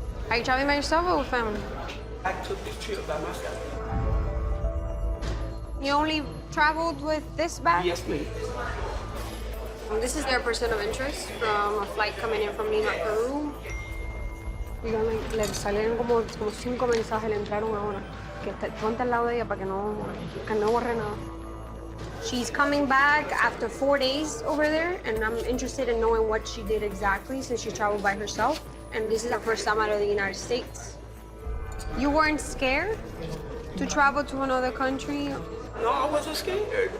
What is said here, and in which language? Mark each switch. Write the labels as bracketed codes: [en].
[en] Are you traveling by yourself or with family? I took this trip by myself. You only traveled with this bag? Yes, please. This is their person of interest from a flight coming in from Lima, Peru. [es] Dígame, le salieron como 5 mensajes, le entraron ahora. Que ponte al lado de ella para que no borre nada. [en] She's coming back after 4 days over there, and I'm interested in knowing what she did exactly since she traveled by herself. And this is her first time out of the United States. You weren't scared to travel to another country? No, I wasn't scared.